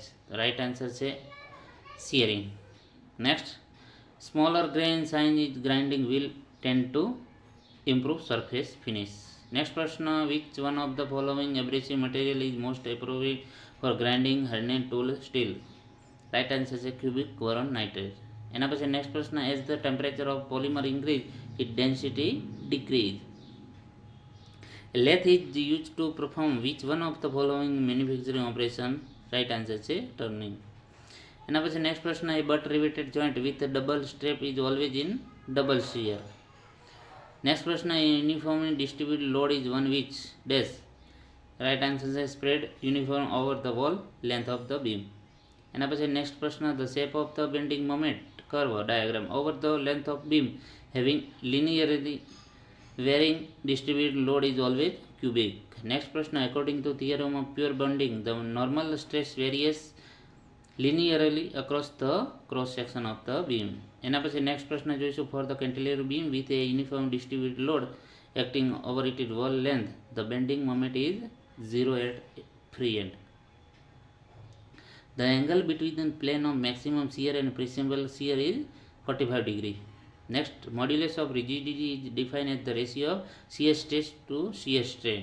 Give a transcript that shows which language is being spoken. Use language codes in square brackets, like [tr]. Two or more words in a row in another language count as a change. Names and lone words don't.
[en] Right answer is shearing. Next, smaller grain size is grinding will tend to improve surface finish. Next question, which one of the following abrasive material is most appropriate for grinding hardened tool steel? Right answer is cubic boron nitrate. [gu] એના પછી [en] next પ્રશ્ન, as the temperature of polymer increase, its density decrease. Lathe is used to perform which one of the following manufacturing operation? Right answer is turning. [gu] એના પછી [en] next પ્રશ્ન, a butt riveted joint with a double strap is always in double shear. Next પ્રશ્ન, a uniformly distributed load is one which dash. Right answer is spread uniform over the whole length of the beam. [gu] એના પછી [en] next પ્રશ્ન, the shape of the bending moment curve diagram over the length of beam having linearly varying distributed load is always cubic. Next પ્રશ્ન, according to theorem of pure bending, the normal stress varies linearly across the cross section of the beam. [gu] એના પછી next પ્રશ્ન જોઈશું, [en] for the cantilever beam with a uniform distributed load acting over its whole length, the bending moment is 0 at free end. The angle between the plane of maximum shear and principal shear is 45 degree. Next, modulus of rigidity is defined as the ratio of shear stress to shear strain.